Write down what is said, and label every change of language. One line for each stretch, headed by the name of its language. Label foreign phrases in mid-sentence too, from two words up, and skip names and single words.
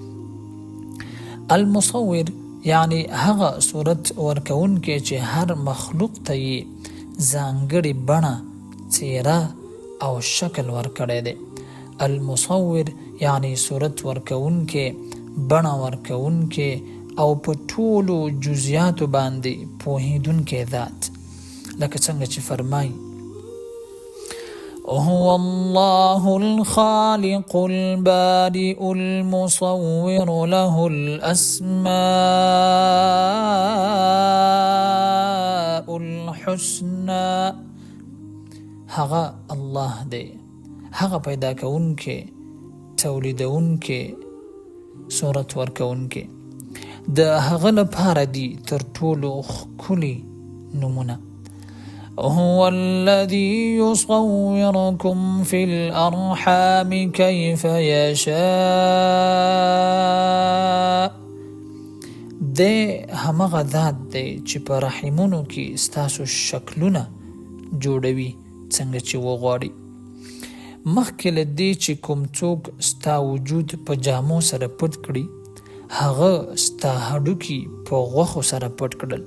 Pashto: المصور یعنی هغه صورت ورکوونکی چې هر مخلوق ته یې ځانګړې بڼه، څیره او شکل ورکړی دی. المصور یعنی صورت ورکوونکی، بڼه ورکوونکی او په ټولو جزئیاتو باندې پوهیدونکی ذات، لکه څنګه چې فرمایي
Arabic: هو الله الخالق البارئ المصور له الأسماء الحسنى.
Pashto: هغه الله دی، هغه پیدا کوونکی، تولیدونکی، صورت ورکوونکی، د هغه لپاره دي تر ټولو ښکلي نومونه.
Arabic: هو الذي يصوركم في الأرحام كيف يشاء.
Pashto: دی همغه ذات دی چې په رحمونو کې ستاسو شکلونه جوړوي څنګه چې وغواړي. مخکې له دې چې کوم څوک ستا وجود په جامو سره پټ کړي، هغه ستا هډوکي په غوښو سره پټ کړل.